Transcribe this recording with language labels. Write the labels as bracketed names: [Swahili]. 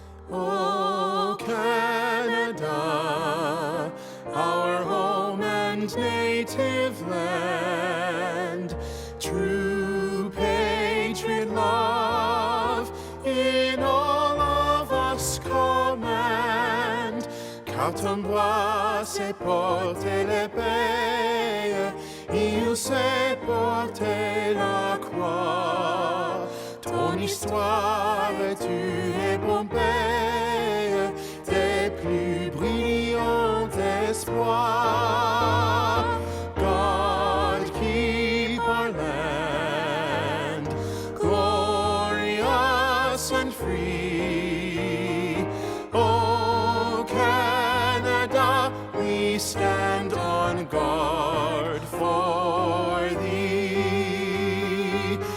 [English] O Canada, our home and native land, true patriot love in all of us command. [French] Car ton bras s'est porté l'épée, il s'est porté la croix. Ton histoire est une épopée des plus brillants espoirs. [English] God keep our land glorious and free. Oh Canada, we stand on guard for thee.